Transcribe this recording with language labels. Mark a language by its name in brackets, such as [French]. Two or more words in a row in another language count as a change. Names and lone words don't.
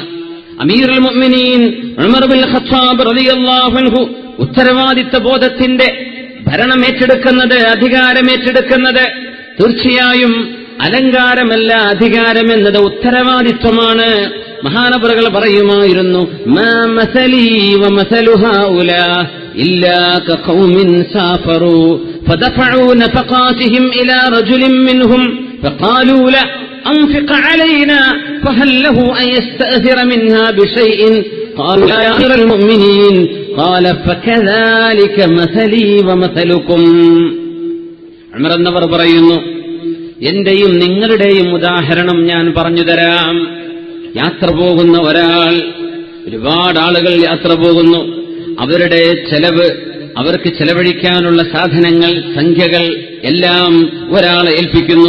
[Arabic] أمير المؤمنين [Malayalam] ഉമർ ഇബ്നുൽ ഖത്താബ് [Arabic] رضي الله عنه [Malayalam] ഉത്തരവാദിത്ത ബോധത്തിന്റെ ഭരണമേറ്റെടുക്കുന്നത്, അധികാരമേറ്റെടുക്കുന്നത് തീർച്ചയായും അലങ്കാരമല്ല, അധികാരമെന്നത് ഉത്തരവാദിത്വമാണ്. മഹാനവറുകൾ പറയുമായിരുന്നു, [Arabic] ما مثلي ومثل هؤلاء إلا كقوم سافروا فدفعوا نفقاتهم إلى رجل منهم فقالوا لا أنفق علينا فهل له أن يستأثر منها بشيء قالوا يا أمير المؤمنين قال فكذلك مثلي ومثلكم. [Malayalam] ഉമർ എന്നവർ പറയുന്നു, എന്റെയും നിങ്ങളുടെയും ഉദാഹരണം ഞാൻ പറഞ്ഞു തരാം. യാത്ര പോകുന്ന ഒരാൾ, ഒരുപാട് ആളുകൾ യാത്ര പോകുന്നു, അവരുടെ ചെലവ്, അവർക്ക് ചെലവഴിക്കാനുള്ള സാധനങ്ങൾ, സംഖ്യകൾ എല്ലാം ഒരാളെ ഏൽപ്പിക്കുന്നു.